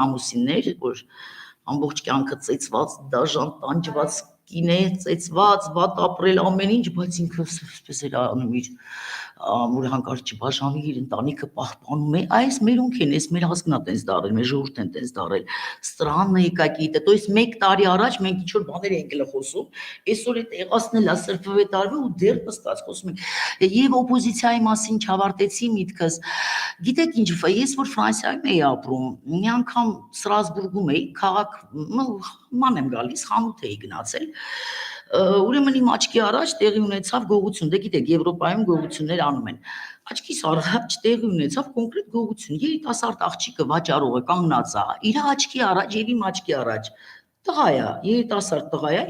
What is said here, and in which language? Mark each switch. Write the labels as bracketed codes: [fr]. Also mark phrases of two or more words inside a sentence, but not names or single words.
[hy] ամուսիններ, որ ամբողջ կյանքը ծեծված, դաժան, տանջված կին է, ծեծված, վատ ապրել ամեն ինչ, բայց ինքը այսպես էր անում իր որ հանկարծ չբաժանի իր ընտանիքը պահպանում է, այս մերոնք են, այս մեր ազգն է տենց դարել, մեր ժողովուրդն են տենց դարել, [ru] странно какие-то, то есть [hy] 1 տարի առաջ մենք ինչ որ բաներ ենք խոսում, այսօր այդ եղածնելա սրբվե տարվա ու դեռ նստած խոսում ենք, եւ օպոզիցիայի մասին չավարտեցի միտքս, գիտեք ինչ, ես որ Ֆրանսիայում էի ապրում, մի անգամ Ստրասբուրգում էի, քաղաք ման եմ գալիս, խանութ էի գնացել, ուրեմն իմ աչքի առաջ տեղի ունեցավ գողություն, դե գիտեք Եվրոպայում գողություններ անում են, աչքիս առաջ տեղի ունեցավ կոնկրետ գողություն, երիտասարդ աղջիկը վաճառողը կանգնած է, իր աչքի առաջ եւ իմ աչքի առաջ տղա է, երիտասարդ տղա է,